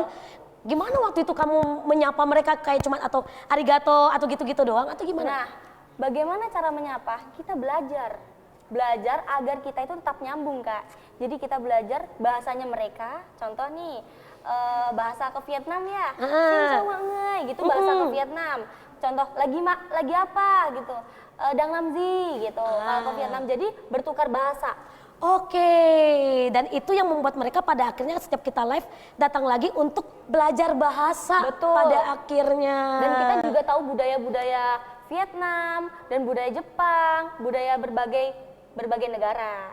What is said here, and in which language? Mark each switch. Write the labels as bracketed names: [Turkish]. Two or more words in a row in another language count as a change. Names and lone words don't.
[Indonesian] Gimana waktu itu kamu menyapa mereka kayak cuman atau arigato atau gitu-gitu doang atau gimana? Nah, bagaimana cara menyapa? Kita belajar. Belajar agar kita itu tetap nyambung, Kak. Jadi kita belajar bahasanya mereka. Contoh nih, bahasa ke Vietnam ya. [Vietnamese] Xin chào mọi người, [Indonesian] gitu bahasa ke Vietnam. Contoh, lagi apa gitu. [Vietnamese] Đang làm gì gitu. [Indonesian] Kalau ke Vietnam jadi bertukar bahasa. Oke, dan itu yang membuat mereka pada akhirnya setiap kita live datang lagi untuk belajar bahasa. Betul. Pada akhirnya. Dan kita juga tahu budaya-budaya Vietnam dan budaya Jepang, budaya berbagai negara.